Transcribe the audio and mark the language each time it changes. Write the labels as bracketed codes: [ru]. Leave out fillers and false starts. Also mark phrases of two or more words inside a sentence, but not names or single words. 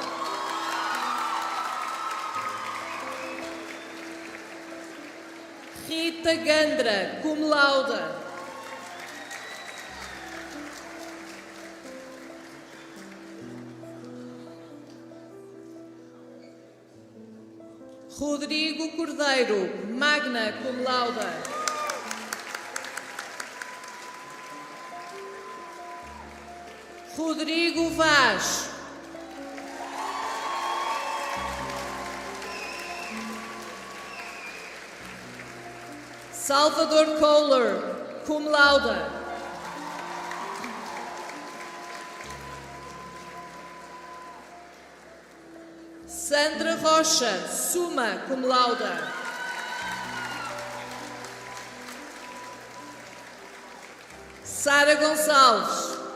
[pt] Rita Gandra, [la] cum laude. [pt] Rodrigo Cordeiro, [la] magna cum laude. [pt] Rodrigo Vaz. Salvador Kohler, [la] cum laude. [pt] Sandra Rocha, [la] summa cum laude. [pt] Sara Gonçalves.